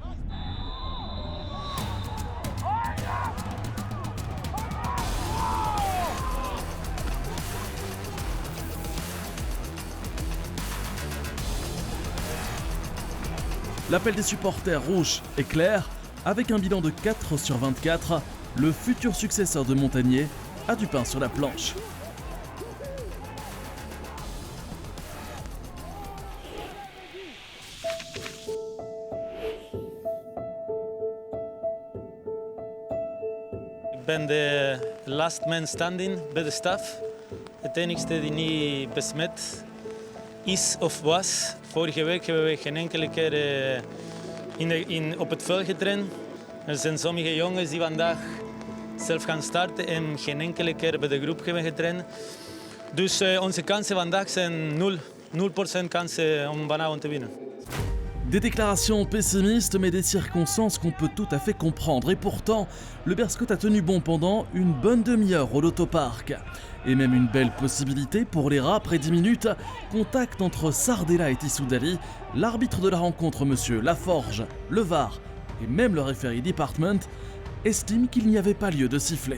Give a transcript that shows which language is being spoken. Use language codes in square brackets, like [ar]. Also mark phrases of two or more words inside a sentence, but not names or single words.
[fr] L'appel des supporters rouges est clair. Avec un bilan de 4 sur 24, le futur successeur de Montagnier a du pain sur la planche. [nl] Ik ben de [en] last man standing [nl] bij de staf. Het enigste die niet besmet is of was. Vorige week hebben we geen enkele keer op het veld getraind. Er zijn sommige jongens die vandaag zelf gaan starten en geen enkele keer bij de groep hebben getraind. Dus onze kansen vandaag zijn 0% kansen om vanavond te winnen. [fr] Des déclarations pessimistes, mais des circonstances qu'on peut tout à fait comprendre. Et pourtant, le Berscott a tenu bon pendant une bonne demi-heure au Lotopark. Et même une belle possibilité pour les rats après 10 minutes. Contact entre Sardella et Tissoudali. L'arbitre de la rencontre, monsieur Laforge, le VAR et même le [en] referee department [fr] estime qu'il n'y avait pas lieu de siffler.